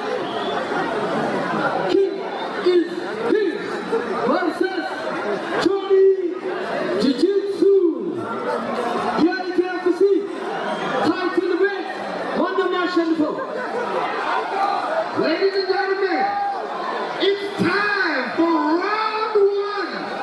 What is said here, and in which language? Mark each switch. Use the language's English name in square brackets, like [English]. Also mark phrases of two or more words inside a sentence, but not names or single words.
[Amharic] ኪንግ ኢዝ ኪንግ ቨርሰስ ጆኒ ጂጂትሱ የኢቲኤፍሲ ታይትል ቤት ማን ነው የሚያሸንፈው? [English] Ladies and gentlemen, it's time for round one.